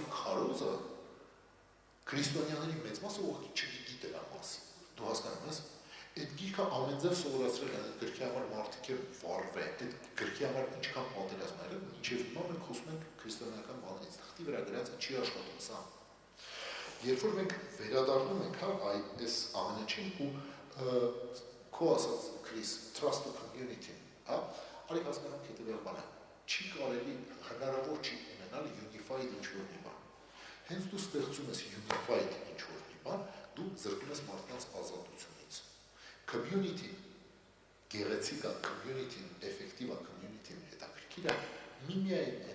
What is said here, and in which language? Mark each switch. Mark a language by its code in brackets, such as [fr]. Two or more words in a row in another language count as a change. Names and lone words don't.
[hy] քարոզը քրիստոնյաների մեծ մասը ուղղակի չգիտի դրա մասին։ Դու հասկանում ես։ Այդ գիրքը ամեն ձև սովորացրել են, այդ գրքի համար մարդիկ են վարվել, այդ գրքի համար ինչքան պատերազմ եղել, մինչև հիմա մենք խոսում ենք քրիստոնեական բաներից, թղթի վրա գրածը չի աշխատում սա։ Երբ որ մենք վերադառնում ենք, այս ամենաչին ու քո ասած Chris, [en] trust to community, [hy] արի հասկանանք հետևյալ բանը, չի կարելի հնարավոր չի ունենալ unified ինչ-որ մի բան։ Հենց դու ստեղծում ես unified ինչ-որ մի բան, դու զրկում ես մարդկանց ազատությունից։ Community, գեղեցիկ է, community-ն, effective է, community-ն հետաքրքիր է, միմիայն այդ